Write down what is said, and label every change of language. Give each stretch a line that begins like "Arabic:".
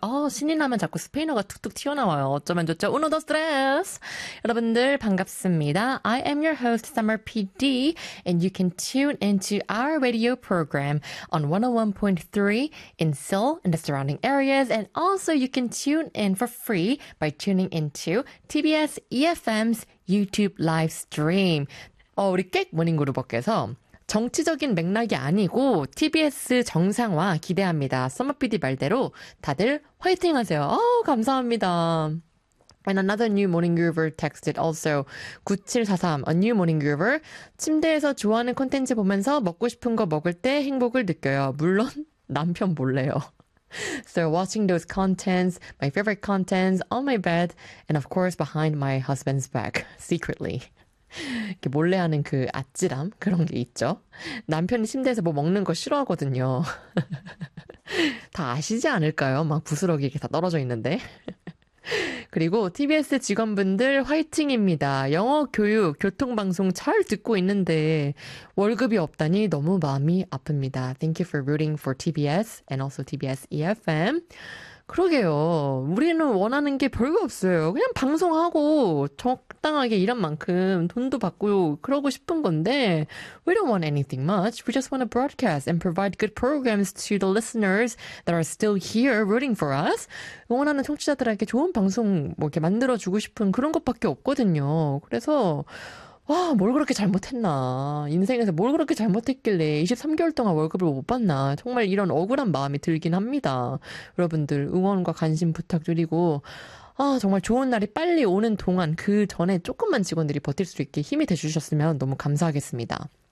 Korean: 신이 나면 자꾸 스페인어가 툭툭 튀어나와요. 어쩌면 좋죠?
Spanish: Uno, dos, tres.
Korean: 여러분들, 반갑습니다.
English: I am your host, Summer PD, and you can tune into our radio program on 101.3 in Seoul and the surrounding areas. And also, you can tune in for free by tuning into TBS EFM's YouTube live stream.
Korean: 우리 깻 모닝 그룹께서 정치적인 맥락이 아니고 TBS 정상화 기대합니다. 썸머 PD 말대로 다들 화이팅 하세요. 감사합니다.
English: And another new morning groover texted also 9743, a new morning groover.
Korean: 침대에서 좋아하는 콘텐츠 보면서 먹고 싶은 거 먹을 때 행복을 느껴요. 물론 남편 몰래요.
English: So watching those contents, my favorite contents, on my bed, and of course behind my husband's back, secretly.
Korean: 이렇게 몰래 하는 그 아찔함, 그런 게 있죠. 남편이 침대에서 뭐 먹는 거 싫어하거든요. 다 아시지 않을까요? 막 부스러기 이렇게 다 떨어져 있는데. 그리고 TBS 직원분들 화이팅입니다. 영어 교육, 교통방송 잘 듣고 있는데 월급이 없다니 너무 마음이 아픕니다.
English: Thank you for rooting for TBS and also TBS EFM.
Korean: 그러게요. 우리는 원하는 게 별거 없어요. 그냥 방송하고 적당하게 일한 만큼 돈도 받고 그러고 싶은 건데
English: We don't want anything much. We just want to broadcast and provide good programs to the listeners that are still here rooting for us.
Korean: 응원하는 청취자들에게 좋은 방송 뭐 이렇게 만들어주고 싶은 그런 것밖에 없거든요. 그래서 와, 뭘 그렇게 잘못했나. 인생에서 뭘 그렇게 잘못했길래 23개월 동안 월급을 못 받나. 정말 이런 억울한 마음이 들긴 합니다. 여러분들 응원과 관심 부탁드리고 정말 좋은 날이 빨리 오는 동안 그 전에 조금만 직원들이 버틸 수 있게 힘이 돼주셨으면 너무 감사하겠습니다.